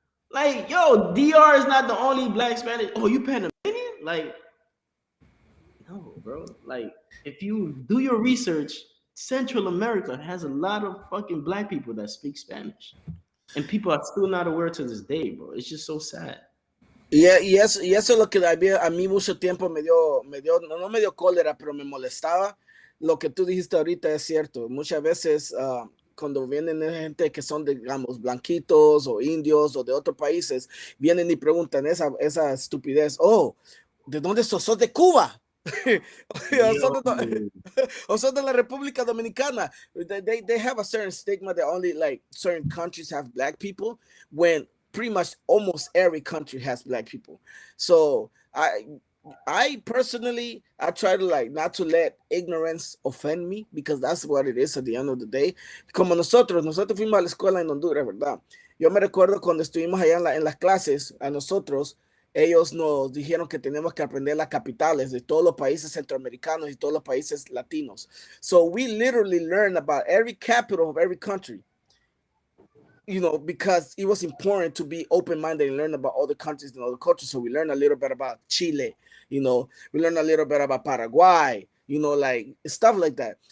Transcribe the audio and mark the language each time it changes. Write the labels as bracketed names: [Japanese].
[English] Like, yo, DR is not the only black Spanish. Oh, you Panamanian? Like, no, bro. Like, if you do your research, Central America has a lot of fucking black people that speak Spanish, and people are still not aware to this day, bro. It's just so sad. [Spanish] Y eso es lo que a mí mucho tiempo no me dio cólera, pero me molestaba. Lo que tú dijiste ahorita es cierto. Muchas veces cuando vienen gente que son, digamos, blanquitos o indios o de otros países, vienen y preguntan esa estupidez. Oh, ¿de dónde sos? ¿Sos de Cuba? o, son Yo, de, o son de la República Dominicana. [English] They have a certain stigma that only like certain countries have black people when pretty much almost every country has black people. So I personally I try to like not to let ignorance offend me because that's what it is at the end of the day. [Spanish] Como nosotros fuimos a la escuela en Honduras, ¿verdad? Yo me recuerdo cuando estuvimos allá en las clases, a nosotros, ellos nos dijeron que tenemos que aprender las capitales de todos los países centroamericanos y todos los países latinos. [English] So we literally learned about every capital of every country, you know, because it was important to be open-minded and learn about other countries and other cultures. So we learned a little bit about Chile, you know, we learned a little bit about Paraguay, you know, like stuff like that.